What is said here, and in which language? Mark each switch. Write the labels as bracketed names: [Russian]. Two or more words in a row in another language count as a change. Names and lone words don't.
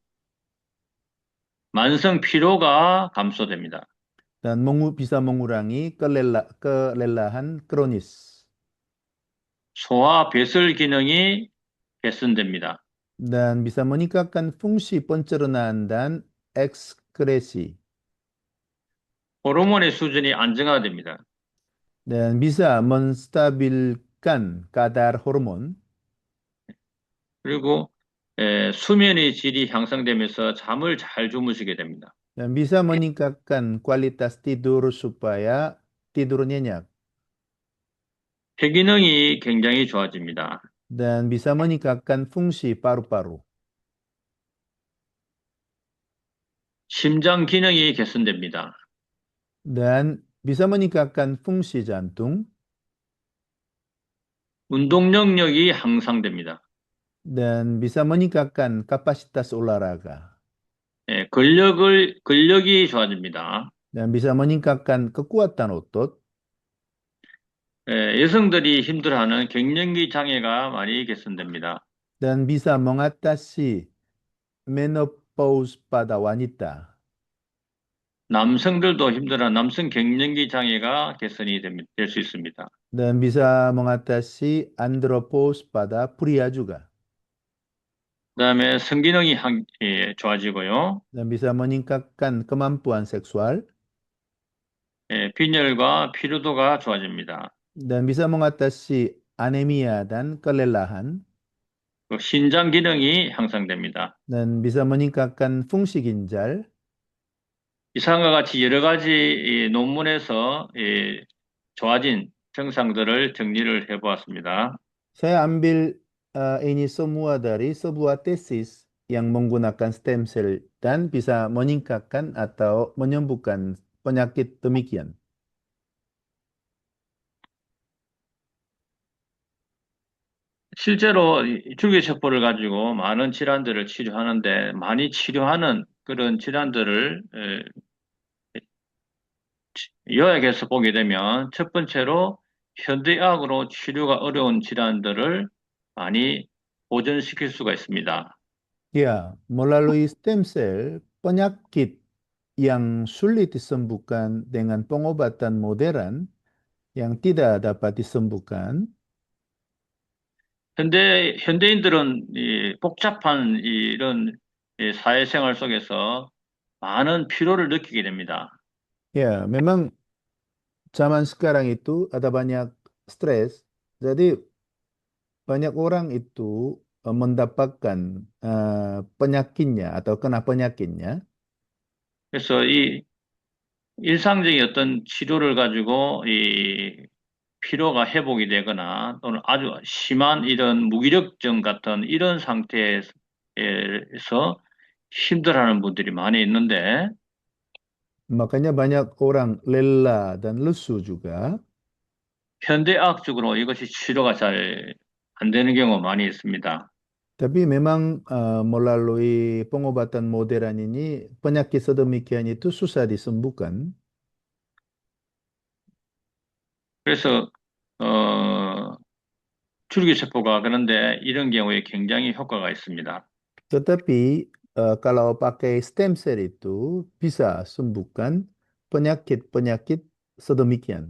[Korean] 만성 피로가 감소됩니다. [Indonesian] Dan bisa mengurangi kelelahan kronis. [Korean] 소화 배설 기능이 개선됩니다. [Indonesian] Dan bisa meningkatkan fungsi pencernaan dan ekskresi. [Korean] 호르몬의 수준이 안정화됩니다. [Indonesian] Dan bisa menstabilkan kadar hormon. [Korean] 그리고 수면의 질이 향상되면서 잠을 잘 주무시게 됩니다. [Indonesian] Dan bisa meningkatkan kualitas tidur supaya tidur nyenyak. [Korean] 폐기능이 굉장히 좋아집니다. [Indonesian] Dan bisa meningkatkan fungsi paru-paru. [Korean] 심장 기능이 개선됩니다. [Indonesian] Dan bisa meningkatkan fungsi jantung, [Korean] 운동 능력이 향상됩니다. [Indonesian] dan bisa meningkatkan kapasitas olahraga, [Korean] 예, 근력이 좋아집니다. [Indonesian] dan bisa meningkatkan kekuatan otot, [Korean] 예, 여성들이 힘들어하는 갱년기 장애가 많이 개선됩니다. [Indonesian] dan bisa mengatasi menopause pada wanita, [Korean] 남성들도 힘들어하는 남성 갱년기 장애가 개선이 될 수 있습니다. [Indonesian] dan bisa mengatasi andropause pada pria juga, [Korean] 그다음에 성기능이 좋아지고요. [Indonesian] dan bisa meningkatkan kemampuan seksual, [Korean] 예, 빈혈과 피로도가 좋아집니다. [Indonesian] dan bisa mengatasi anemia dan kelelahan, [Korean] 또 신장 기능이 향상됩니다. [Indonesian] dan bisa meningkatkan fungsi ginjal. [Korean] 이상과 같이 여러 가지 이 논문에서 좋아진 증상들을 정리를 해보았습니다. [Indonesian] Saya ambil ini semua dari sebuah tesis yang menggunakan [English] stem cell [Indonesian] dan bisa meningkatkan atau menyembuhkan penyakit demikian. [Korean] 실제로 이 줄기세포를 가지고 많은 질환들을 치료하는데 많이 치료하는 그런 질환들을 요약해서 보게 되면 첫 번째로 현대의학으로 치료가 어려운 질환들을 많이 보전시킬 수가 있습니다. [Indonesian] Ya, melalui [English] stem cell, [Indonesian] penyakit yang sulit disembuhkan dengan pengobatan modern yang tidak dapat disembuhkan, [Korean] 현대인들은 이 복잡한 이런 사회생활 속에서 많은 피로를 느끼게 됩니다. [Indonesian] ya memang zaman sekarang itu ada banyak stres, jadi banyak orang itu mendapatkan penyakitnya atau kena penyakitnya. [Korean] 그래서 이 일상적인 어떤 치료를 가지고 이 피로가 회복이 되거나 또는 아주 심한 이런 무기력증 같은 이런 상태에서 힘들어하는 분들이 많이 있는데 [Indonesian] Makanya banyak orang lelah dan lesu juga. [Korean] 현대의학적으로 이것이 치료가 잘 안 되는 경우가 많이 있습니다. [Indonesian] Tapi memang melalui pengobatan modern ini penyakit sedemikian itu susah disembuhkan. [Korean] 그래서 어, 줄기세포가 그런데 이런 경우에 굉장히 효과가 있습니다. [Indonesian] Tetapi kalau pakai [English] stem cell [Indonesian] itu bisa sembuhkan penyakit-penyakit sedemikian.